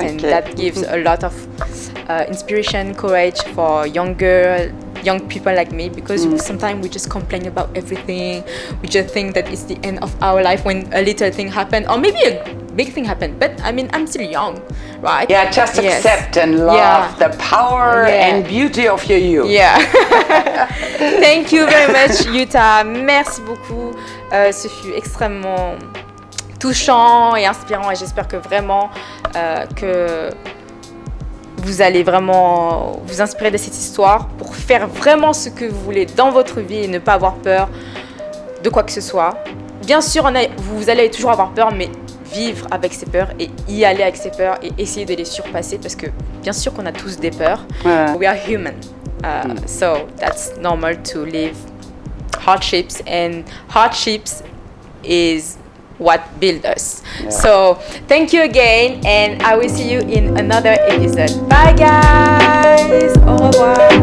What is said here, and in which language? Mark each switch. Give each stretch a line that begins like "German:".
English: And that gives a lot of inspiration, courage for young people like me, because sometimes we just complain about everything. We just think that it's the end of our life when a little thing happened, or maybe a big thing happened. But I mean, I'm still young, right? Yeah, just accept and love the power and beauty of your youth. Yeah. Thank you very much, Jutta.
French: Merci beaucoup. Ce fut extrêmement touchant et inspirant, et j'espère que vraiment que vous allez vraiment vous inspirer de cette histoire pour faire vraiment ce que vous voulez dans votre vie et ne pas avoir peur de quoi que ce soit. Bien sûr, vous allez toujours avoir peur, mais vivre avec ces peurs et y aller avec ces peurs et essayer de les surpasser parce que bien sûr qu'on a tous des peurs.
English: We are human. So that's normal to live hardships, and hardships is what build us. So thank you again, and I will see you in another episode. Bye guys.
French: Au revoir.